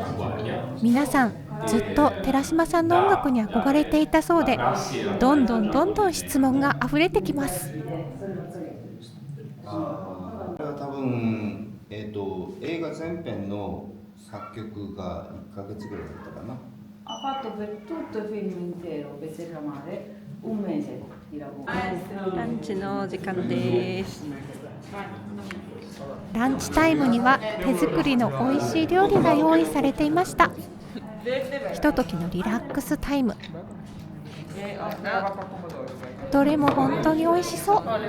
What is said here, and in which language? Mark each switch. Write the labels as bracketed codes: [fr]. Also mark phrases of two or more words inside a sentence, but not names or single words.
[ja] 皆さんずっと寺島さんの音楽に憧れていたそうで、どんどん質問があふれてきます。多分、映画全編の作曲が1ヶ月ぐらいだったかな。 [it] Ha fatto per tutto il film intero, per Serramare, un mese di lavoro. [ja] ランチのお時間です。ランチタイムには手作りの美味しい料理が用意されていました。ひとときのリラックスタイム。どれも本当に美味しそう。